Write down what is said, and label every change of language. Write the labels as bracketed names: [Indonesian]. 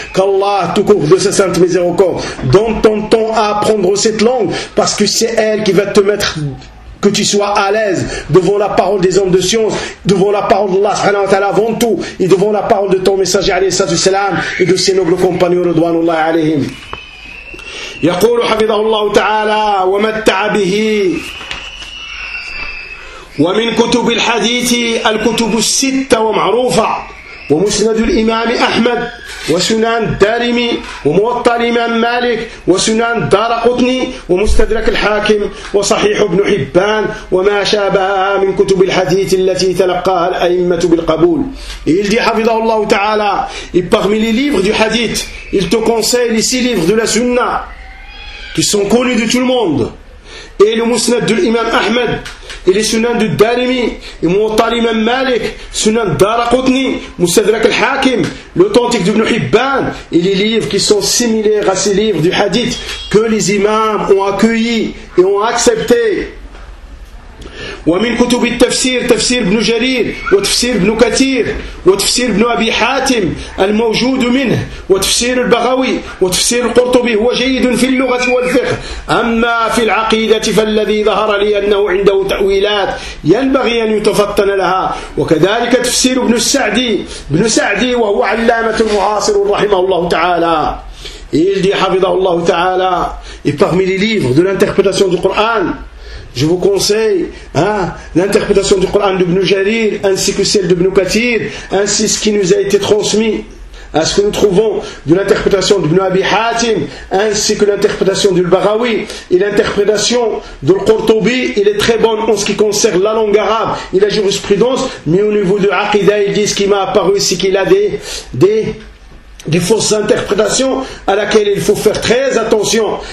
[French] Qu'Allah, tout court de sa sainte miséricorde, donne ton temps à apprendre cette langue, parce que c'est elle qui va te mettre, que tu sois à l'aise devant la parole des hommes de science, devant la parole d'Allah subhanahu wa ta'ala avant tout, et devant la parole de ton messager alayhi salatu salam et de ses nobles compagnons radouanullahi alayhim. [Arabic] يقول حفظه الله تعالى ومتع به ومن كتب الحديث الكتب الستة ومعروفة ومسند الإمام أحمد وسنان الدارمي وموطأ الإمام مالك وسنان الدارقطني ومستدرك الحاكم وصحيح ابن حبان وما شابهها من كتب الحديث التي تلقاها الأئمة بالقبول. [French] Il dit [Arabic] حفظه الله تعالى [French] et parmi les livres du hadith, il te conseille les 6 livres de la sunna qui sont connus de tout le monde, et le Musnad de l'Imam Ahmed, et les Sunan de Darimi, et Mouta l'Imam Malik, Sunan Darakotni, Moussadrak al-Hakim, l'authentique d'Ibn Hibban, et les livres qui sont similaires à ces livres du Hadith que les imams ont accueillis et ont acceptés. [Arabic] ومن كتب التفسير تفسير ابن جرير وتفسير ابن كثير وتفسير ابن أبي حاتم الموجود منه وتفسير البغوي وتفسير القرطبي هو جيد في اللغة والفقه أما في العقيدة فالذي ظهر لي أنه عنده تأويلات ينبغي أن يتفطن لها وكذلك تفسير ابن السعدي ابن سعدي وهو علامة معاصر رحمه الله تعالى. [French] Il dit [Arabic] حفظه الله تعالى [French] et parmi les livres de l'interprétation du Coran, je vous conseille l'interprétation du Coran d'Ibn Jarir, ainsi que celle d'Ibn Kathir, ainsi ce qui nous a été transmis, à ce que nous trouvons de l'interprétation d'Ibn Abi Hatim, ainsi que l'interprétation du Baghawi, et l'interprétation de Al-Qurtubi, il est très bonne en ce qui concerne la langue arabe et la jurisprudence, mais au niveau de l'Aqida, il dit ce qui m'a apparu, c'est qu'il a des fausses interprétations à laquelle il faut faire très attention.